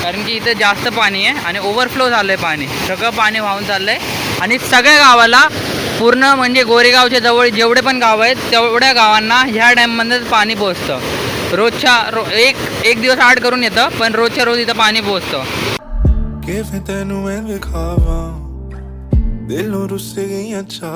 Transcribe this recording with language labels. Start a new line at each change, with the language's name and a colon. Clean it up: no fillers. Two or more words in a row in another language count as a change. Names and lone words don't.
Marathi: कारण की इथे जास्त पाणी आहे आणि ओव्हरफ्लो झालं आहे पाणी, सगळं पाणी वाहून चाललं आहे आणि सगळ्या गावाला पूर्ण म्हणजे गोरेगावच्या जवळ जेवढे पण गाव आहेत तेवढ्या गावांना ह्या डॅममध्येच पाणी पोचतं रोजच्या एक दिवस आड करून येतं, पण रोजच्या रोज इथं पाणी पोचतं.
Punjabi: ਕਿਵੇਂ ਤੈਨੂੰ ਮੈਂ ਵਿਖਾਵਾਂ ਦਿਲੋਂ ਰੁੱਸ ਗਈਆਂ ਚਾਹ